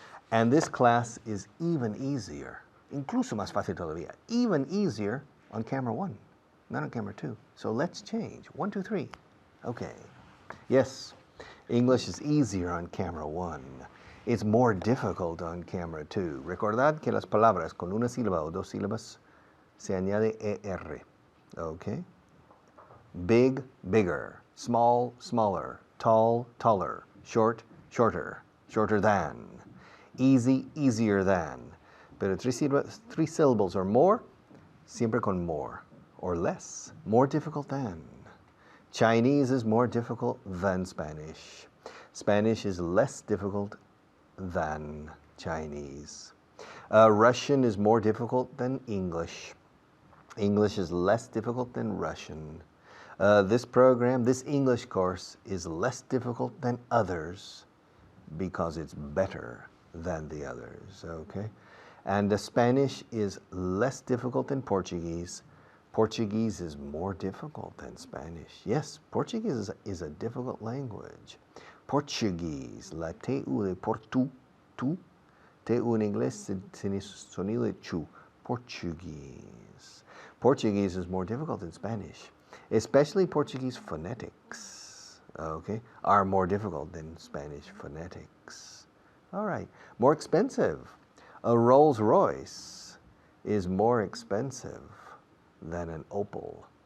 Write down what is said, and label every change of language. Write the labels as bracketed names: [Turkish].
[English] And this class is even easier, [Spanish] incluso más fácil todavía, [English] even easier on camera 1, not on camera 2. So let's change. 1, 2, 3. Okay. Yes, English is easier on camera 1. It's more difficult on camera 2. [Spanish] Recordad que las palabras con una sílaba o dos sílabas se añade ER. [English] Okay? Big, bigger. Small, smaller. Tall, taller. Short, shorter. Shorter than. Easy, easier than. Pero three syllables or more, [Spanish] siempre con [English] more. Or less, more difficult than. Chinese is more difficult than Spanish. Spanish is less difficult than Chinese. Russian is more difficult than English. English is less difficult than Russian. This program, this English course, is less difficult than others because it's better than the others, okay? And the Spanish is less difficult than Portuguese. Portuguese is more difficult than Spanish. Yes, Portuguese is a difficult language. [Spanish] Portuguese, la T-U de portu, tu, T-U en inglés tiene sonido de chu. [English] Portuguese. Portuguese is more difficult than Spanish. Especially Portuguese phonetics, okay, are more difficult than Spanish phonetics. All right, more expensive. A Rolls Royce is more expensive than an Opel.